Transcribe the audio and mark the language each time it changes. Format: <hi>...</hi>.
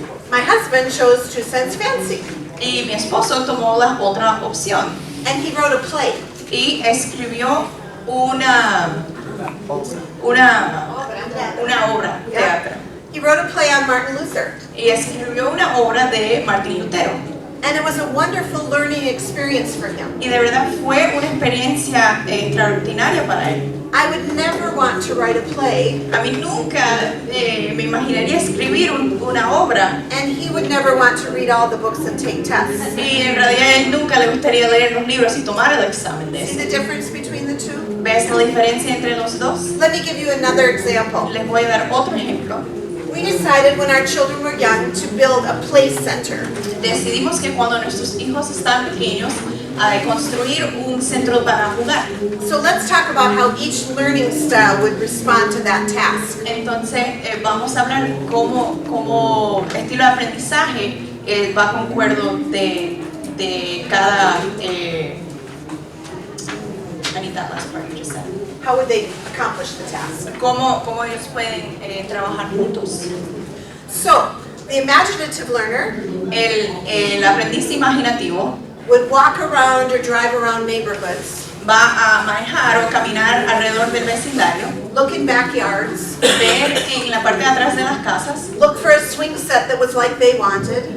<en>My husband chose 2 cents fancy,</en> <es>Y mi esposo tomó la otra opción</es> <en>and he wrote a play.</en> <es>y escribió una obra de teatro.</es> <en>He wrote a play on Martin Luther,</en> <es>Y escribió una obra de Martín Lutero.</es> <en>and it was a wonderful learning experience for him.</en> <es>Y de verdad fue una experiencia extraordinaria para él.</es> <en>I would never want to write a play,</en> <es>A mí nunca me imaginaría escribir una obra,</es> <en>and he would never want to read all the books and take tests.</en> <es>y en realidad a él nunca le gustaría leer los libros y tomar el examen de</es> <en>See</en> <es>eso.</es> <en>the difference between the two?</en> <es>¿Ves la diferencia entre los dos?</es> <en>Let me give you another example.</en> <es>Les voy a dar otro ejemplo.</es> <en>We decided when our children were young to build a play center.</en> <es>Decidimos que cuando nuestros hijos estaban pequeños, construir un centro para jugar.</es> <en>So let's talk about how each learning style would respond to that task.</en> <es>Entonces vamos a hablar cómo estilo de aprendizaje va concuerdo de cada Anita,</es> <en>last part you just said. How would they accomplish the task?</en> <es>¿Cómo ellos pueden trabajar juntos?</es> <en>So, the imaginative learner</en> <es>El aprendiz imaginativo</es> <en>would walk around or drive around neighborhoods,</en> <es>va a manejar o caminar alrededor del vecindario,</es> <en>look in backyards,</en> <es>ver en la parte de atrás de las casas,</es> <en>look for a swing set that was like they wanted,</en>